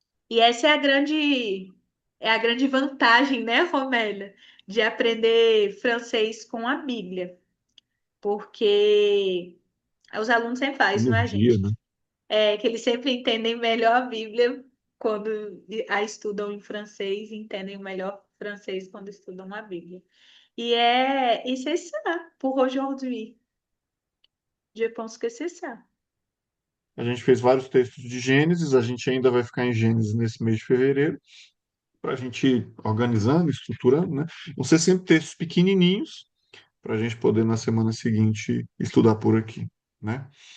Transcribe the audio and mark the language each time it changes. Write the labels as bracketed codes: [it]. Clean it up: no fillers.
[pt] E essa é a grande vantagem, né, Romélia, de aprender francês com a Bíblia, porque os alunos sempre fazem, não é, Energia, gente? né? É que eles sempre entendem melhor a Bíblia quando a estudam em francês, e entendem melhor francês quando estudam a Bíblia. [fr] E c'est ça pour aujourd'hui. Je pense que c'est ça. [pt] A gente fez vários textos de Gênesis, a gente ainda vai ficar em Gênesis nesse mês de fevereiro, para a gente ir organizando, estruturando, né? Vão ser sempre textos pequenininhos, para a gente poder na semana seguinte estudar por aqui, né?